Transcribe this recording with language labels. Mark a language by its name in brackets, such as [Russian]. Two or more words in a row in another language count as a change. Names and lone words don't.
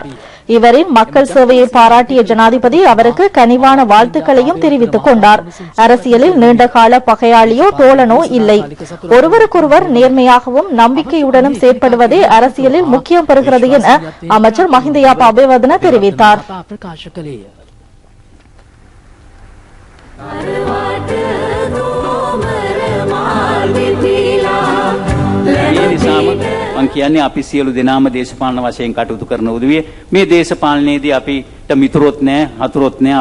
[Tamil] இவரின் மக்கள் சேவையை பாராட்டிய ஜனாதிபதி அவருக்கு கனிவான வாழ்த்துக்களையும் தெரிவித்துக் கொண்டார். அரசியலில் நீண்டகால பகையாளியோ தோழனோ இல்லை. ஒருவருக்கொருவர் நேர்மையாகவும் நம்பிக்கையுடனும் செயற்படுவதே அரசியலில் முக்கியம் பெறுகிறது என அமைச்சர் மஹிந்த யாப்பாபேவர்தன தெரிவித்தார். [Sinhala] මං කියන්නේ අපි සියලු දෙනාම දේශපාලන වශයෙන් කටයුතු කරන උදවිය මේ දේශපාලනයේදී අපිට මිතුරොත් නැහැ, හතුරොත් නැහැ.